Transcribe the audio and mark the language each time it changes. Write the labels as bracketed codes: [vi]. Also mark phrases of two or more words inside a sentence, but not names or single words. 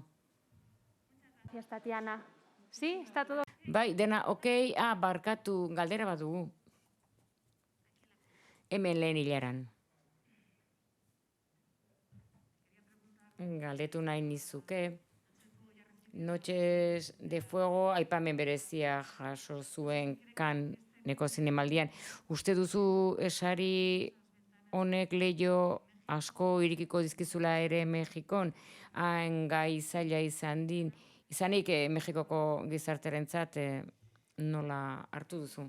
[es] Gracias, Tatiana. ¿Sí? ¿Está todo? [eu] Bai, dena, okei, barkatu, galdera bat dugu. Hemen lehen hilaran. Galdetu nahi nizuke. Noches de Fuego aipamen berezia jaso zuen Canneseko zinemaldian. Uste duzu esari honek leiho asko irikiko dizkizula ere Mexikon, hain gai zaila izanik Mexikoko gizarterentzat nola hartu duzu?